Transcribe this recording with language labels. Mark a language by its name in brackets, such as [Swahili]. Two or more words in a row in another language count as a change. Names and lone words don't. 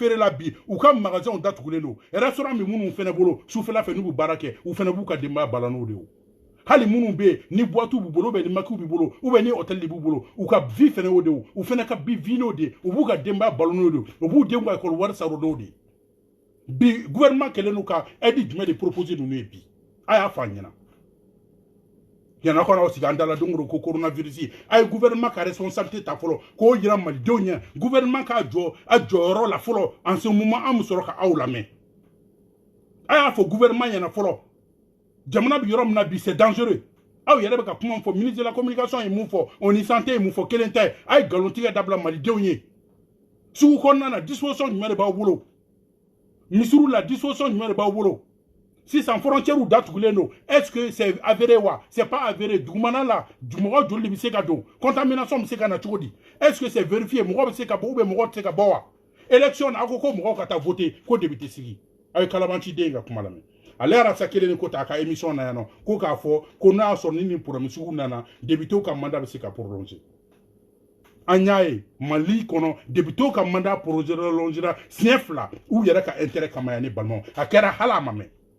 [Bambara] feere la bi u ka magasinw datugulen don restaurant bɛ minnu fɛnɛ bolo sufɛla fɛ n'u bɛ baara kɛ u fɛnɛ b'u ka denbaya balo n'o de ye hali minnu bɛ yen ni boîte b'u bolo [French] ou bien [Bambara] ni makiw b'u bolo [French] ou bien [Bambara] ni hôtel b'u bolo u ka vie fɛnɛ o de ye u fɛnɛ ka vie n'o de ye u b'u ka denbaya balo n'o de ye u b'u denw ka école wari sara n'o de ye bi gouvernement kɛlen don ka aide jumɛn de proposer ninnu ye bi a y'a fɔ an ɲɛna yana kɔnɔ aw sigi an dala don o don ko coronavirus a ye gouvernement ka responsabilité ta fɔlɔ k'o yira malidenw ɲɛ gouvernement k'a jɔ a jɔyɔrɔ la fɔlɔ [French] en ce moment [Bambara] an bɛ sɔrɔ ka aw lamɛn a y'a fɔ gouvernement ɲɛna fɔlɔ jamana bɛ yɔrɔ min na bi [French] c'est dangereux [Bambara] aw yɛrɛ bɛ ka kuma fɔ [French] ministre de la communication [Bambara] ye mun fɔ ONU santé ye mun fɔ kelen tɛ a ye nkalontigɛ dabila malidenw ye sugu kɔnɔna na disposition jumɛn de b'aw bolo misiriw la disposition jumɛn de b'aw bolo sisan frontière datugulen don [French] est-ce que c'est avéré [Bambara] wa [French] c'est pas avéré [Bambara] dugumana la mɔgɔ joli de bɛ se ka don contamination bɛ se ka na cogo di [French] est-ce que c'est vérifié [Bambara] mɔgɔ bɛ se ka bɔ [French] ou bien [Bambara] mɔgɔ tɛ se ka bɔ wa élection na aw ko ko mɔgɔw ka taa voter ko député sigi a ye kalabanciden ka kuma lamɛn ale arasa kelen ko ta a ka émission na yan nɔ ko k'a fɔ ko n'a y'a sɔrɔ ni nin problème sugu nana député ka mandat bɛ se ka prolonger an y'a ye Mali kɔnɔ député ka mandat prolongera siɲɛ fila u yɛrɛ ka intérêt kama yan ne balimaw a kɛra hali a ma mɛn